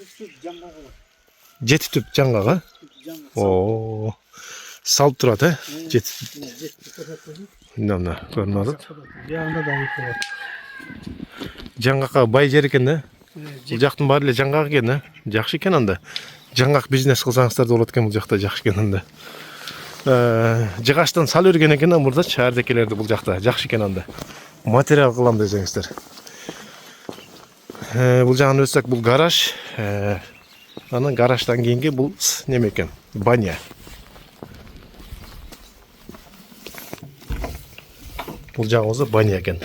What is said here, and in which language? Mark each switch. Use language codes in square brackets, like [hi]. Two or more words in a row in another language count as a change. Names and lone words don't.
[ky] Жети түп жаңгага. О, салып турат, жети. Мына көрүнүп атат. Жагында да эки бар. Жаңгакка бай жер экен да. Бул жактын баары эле жаңгак экен да. Жакшы экен анда. Жаңгак бизнес кылсаңыздар да болот экен бул жакта, жакшы экен анда. Жыгаштан сал өрген екен мурдачы ардекелерди бул жакта жакшы экен анда. Материал кылам десеңиздер. Бул жагын өтсөк бул гараж. Анан гараждан кийинки бул неме экен? Баня. Бул жагыбызы баня экен.